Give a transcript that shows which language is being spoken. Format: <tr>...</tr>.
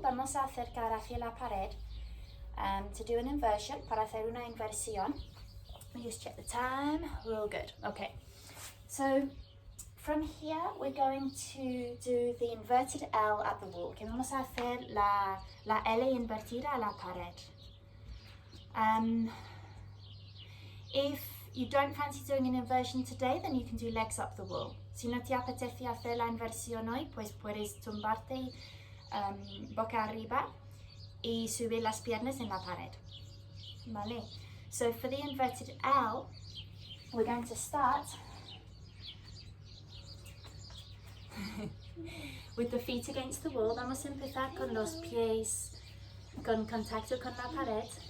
<es>Vamos a acercar hacia la pared</es> <en>to do an inversion,</en> <es>para hacer una inversión.</es> <en>Let me just check the time. We're all good. Okay. So from here, we're going to do the inverted L at the wall.</en> <es>Que vamos a hacer la L invertida a la pared.</es> <en>If you don't fancy doing an inversion today, then you can do legs up the wall.</en> <es>Si no te apetece hacer la inversión hoy, pues puedes tumbarte boca arriba y subir las piernas en la pared. Vale.</es> <en>So for the inverted L, we're going to start with the feet against the wall.</en> <es>Vamos a empezar con los pies con contacto con la pared.</es>